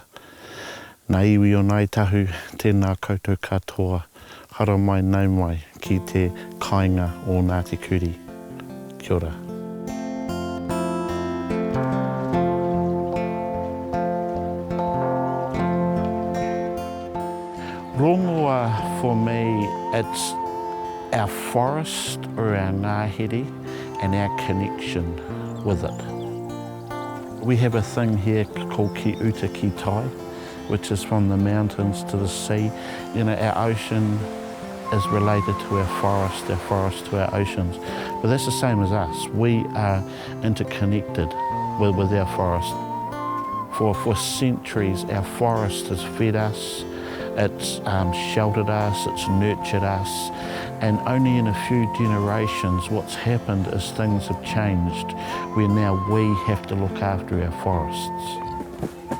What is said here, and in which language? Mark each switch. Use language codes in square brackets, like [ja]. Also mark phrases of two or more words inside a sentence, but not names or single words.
[mi] Nā iwi o Ngāi Tahu, tēnā koutou katoa, hara mai nau mai ki te kāinga o Ngāti Kuri. Kia ora. [en] Rongoā, for me, it's our forest or our ngāhere and our connection with it. We have a thing here called [mi] ki uta ki tai, [en] which is from the mountains to the sea. You know, our ocean is related to our forest to our oceans. But that's the same as us. We are interconnected with our forest. For centuries, our forest has fed us, it's sheltered us, it's nurtured us, and only in a few generations what's happened is things have changed where now we have to look after our forests.